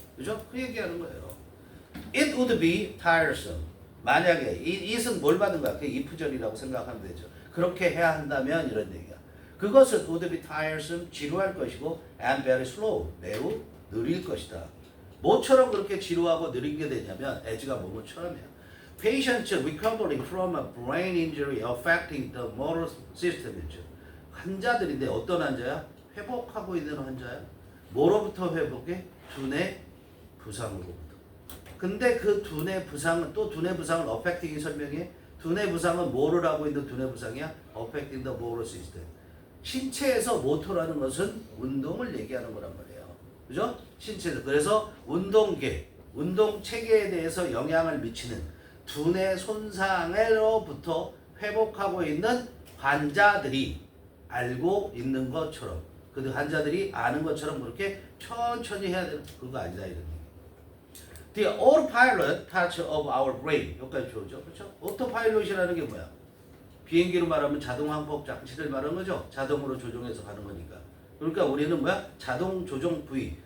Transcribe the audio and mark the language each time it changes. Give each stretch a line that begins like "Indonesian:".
Korean: 그죠? 그 얘기하는 거예요.
English: It would be tiresome.
Korean: 만약에 it은 뭘 받는 거야? 그 if절이라고 생각하면 되죠. 그렇게 해야 한다면 이런 얘기야. 그것은
English: would be tiresome,
Korean: 지루할 것이고
English: and very slow,
Korean: 매우 느릴 것이다. 뭐처럼 그렇게 지루하고 느린 게 되냐면 as가 뭐뭐처럼이야.
English: Patients recovering from a brain injury affecting the motor system.
Korean: 환자들인데 어떤 환자야? 회복하고 있는 환자야. 뭐로부터 회복해? 두뇌 부상으로부터. 근데 그 두뇌 부상은 또 두뇌 부상을 affecting이 설명해. 두뇌 부상은 뭐를 하고 있는 두뇌 부상이야?
English: affecting the motor system.
Korean: 신체에서 모터라는 것은 운동을 얘기하는 거란 말이에요. 그죠? 신체에서. 그래서 운동계, 운동체계에 대해서 영향을 미치는 두뇌 손상으로부터 회복하고 있는 환자들이 알고 있는 것처럼 그 환자들이 아는 것처럼 그렇게 천천히 해야 되는 그거 아니다 이런 얘기.
English: The autopilot part of our brain
Korean: 여기까지 좋죠. 그렇죠? 오토파일럿이라는 게 뭐야? 비행기로 말하면 자동 항법 장치를 말하는 거죠. 자동으로 조종해서 가는 거니까. 그러니까 우리는 뭐야? 자동 조종 부위.